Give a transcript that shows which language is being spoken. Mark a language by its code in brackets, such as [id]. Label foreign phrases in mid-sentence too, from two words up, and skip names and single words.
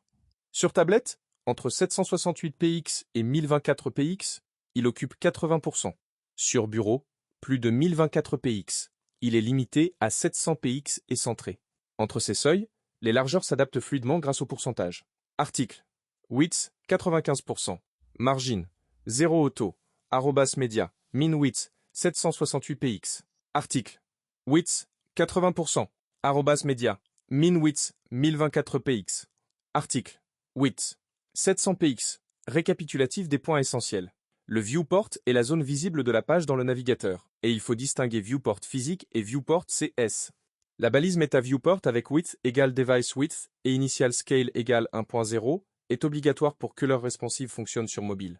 [fr] Sur tablette, entre 768 px et 1024 px, il occupe 80%. Sur bureau, plus de 1024 px. Il est limité à 700 px et centré. Entre ces seuils, les largeurs s'adaptent fluidement grâce au pourcentage. Article. [en] Width, 95%. Margin. 0 auto. Arrobas media. Min width, 768 px. Article. Width, 80%. Arrobas media. Min width, 1024 px. Article. Width. 700 px. [fr] Récapitulatif des points essentiels. Le viewport est la zone visible de la page dans le navigateur, et il faut distinguer viewport physique et viewport CS. La balise [en] meta viewport [fr] avec width égale [en] device width [fr] et [en] initial scale [fr] égale 1.0 est obligatoire pour que leur responsive fonctionne sur mobile.